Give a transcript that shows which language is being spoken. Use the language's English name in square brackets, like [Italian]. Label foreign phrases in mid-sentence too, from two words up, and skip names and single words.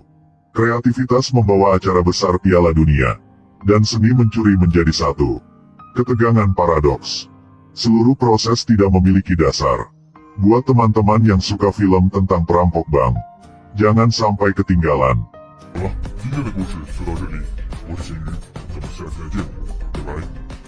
[Indonesian] Kreativitas membawa acara besar Piala Dunia, dan seni mencuri menjadi satu. Ketegangan paradoks. Seluruh proses tidak memiliki dasar. Buat teman-teman yang suka film tentang perampok bank, jangan sampai ketinggalan. [Chinese] 好了，今天的故事就到这里。我是咸鱼，咱们下期再见，拜拜。